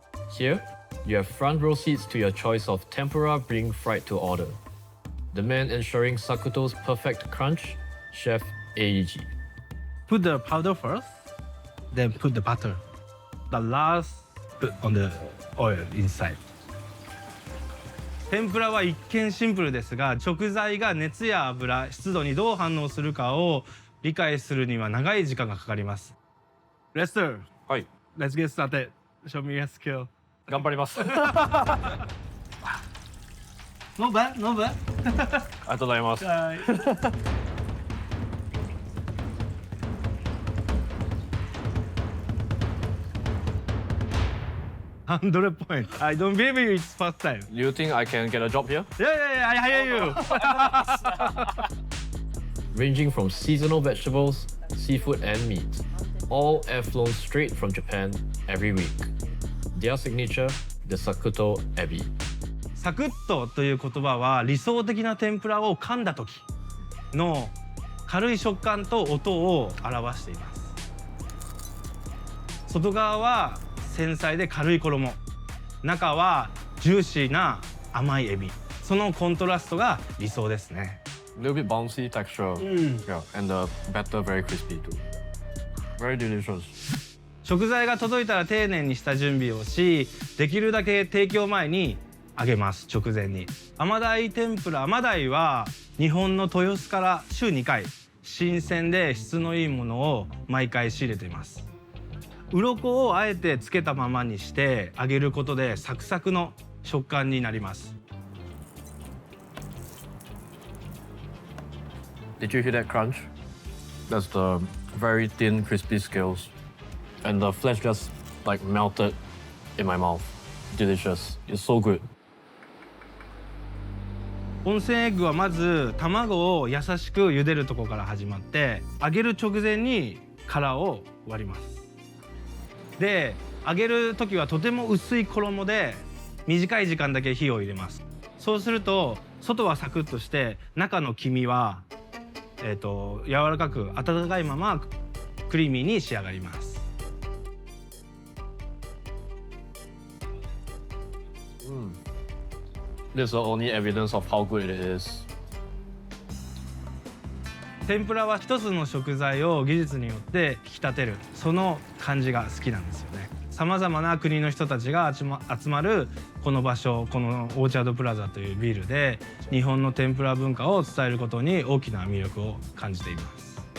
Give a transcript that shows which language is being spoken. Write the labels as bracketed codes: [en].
[en] Here, you have front row seats to your choice of tempura being fried to order. The man ensuring Sakutto's perfect crunch, Chef Eiji. Put the powder first, then put the butter. The last, put on the oil inside. [ja] 天ぷらは一見シンプルですが、食材が熱や油、湿度にどう反応するかを理解するには長い時間がかかります。 [en] Lester, [ja] はい。 [en] let's get started. Show me your skill. [ja] 頑張ります。 [en] No bad, no bad. [ja] ありがとうございます。 [en] 100 points. I don't believe you, it's first time. You think I can get a job here? Yeah, I hire you. Ranging from seasonal vegetables, seafood and meat, all air flown straight from Japan every week. Their signature, the Sakutto Ebi. [ja] サクッとという言葉は理想的な天ぷらを噛んだ時の軽い食感と音を表しています。外側は繊細で軽い衣、中はジューシーな甘いエビ、そのコントラストが理想ですね。 [en] A little bit bouncy texture, yeah, and the batter very crispy too. Very delicious. [ja] 食材が届いたら丁寧に下準備をし、できるだけ提供前に揚げます。直前に。甘鯛天ぷら、甘鯛は日本の豊洲から週2回新鮮で質のいいものを毎回仕入れています。鱗をあえてつけたままにして揚げることでサクサクの食感になります。 [en] Did you hear that crunch? That's the very thin, crispy scales. And the flesh just like melted in my mouth. Delicious. It's so good. [ja] 温泉エッグはまず卵を優しく茹でるところから始まって揚げる直前に殻を割ります。で、揚げる時はとても薄い衣で短い時間だけ火を入れます。そうすると外はサクッとして中の黄身は、柔らかく温かいままクリーミーに仕上がります。 [en] This is the only evidence of how good it is. [ja] 天ぷらは一つの食材を技術によって引き立てる、その感じが好きなんですよね。さまざまな国の人たちが集まるこの場所、このオーチャードプラザというビルで日本の天ぷら文化を伝えることに大きな魅力を感じています。